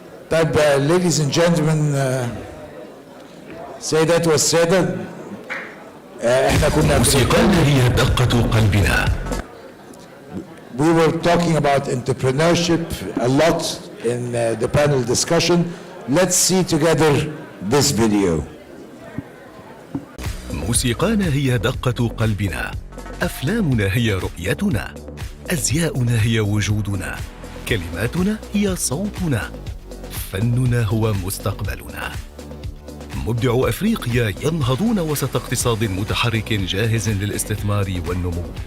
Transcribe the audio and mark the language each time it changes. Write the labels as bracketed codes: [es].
[ar] طيب [en] ladies and gentlemen, [ar] سيدات والسادة، احنا كنا موسيقانا هي دقة قلبنا. [en] We were talking about entrepreneurship a lot in the panel discussion. Let's see together this video. [ar] موسيقانا هي دقة قلبنا، أفلامنا هي رؤيتنا، أزياؤنا هي وجودنا، كلماتنا هي صوتنا، فننا هو مستقبلنا. مبدعو أفريقيا ينهضون وسط اقتصاد متحرك جاهز للاستثمار والنمو.